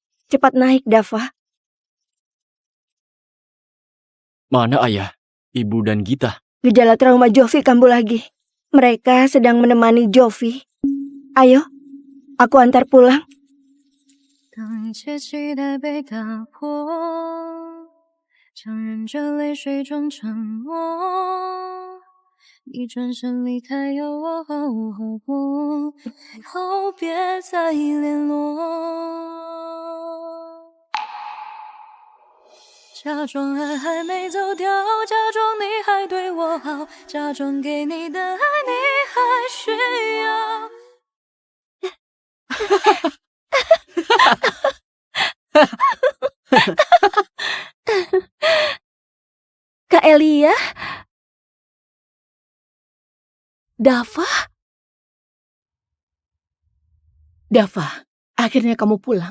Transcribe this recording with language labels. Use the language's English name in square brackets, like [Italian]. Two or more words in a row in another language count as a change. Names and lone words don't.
[Indonesian] Cepat naik, Dava. Mana ayah, ibu dan Gita? Gejala trauma Jovi kambuh lagi. Mereka sedang menemani Jovi. Ayo, aku antar pulang. [Chinese] 当一切期待被打破，强忍着泪水装沉默。你转身离开，有我和我，以后别再联络。假装爱还没走掉，假装你还对我好，假装给你的爱你还需要。 [Indonesian] Kak Elia? Dava? Dava, akhirnya kamu pulang.